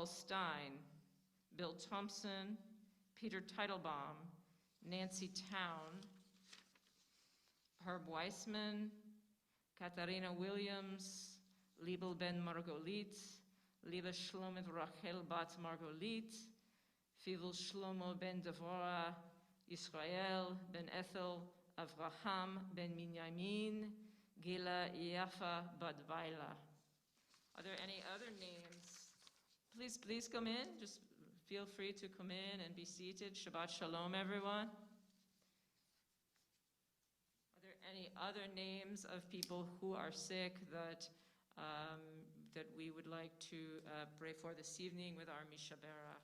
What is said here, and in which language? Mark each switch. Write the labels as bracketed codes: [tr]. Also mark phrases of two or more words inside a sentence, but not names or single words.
[en] Stein, Bill Thompson, Peter Teitelbaum, Nancy Town, Herb Weissman, Katharina Williams, Liebel Ben Margolit, Liebe Shlomit Rachel Bat Margolit, Fivel Shlomo Ben Devorah, Israel Ben Ethel, Avraham Ben Minyamin, Gila Yafa Bat Vaila. Are there any other names? Please come in. Just feel free to come in and be seated. [he] Shabbat Shalom, [en] everyone. Are there any other names of people who are sick that we would like to pray for this evening with our [he] Misha Barak?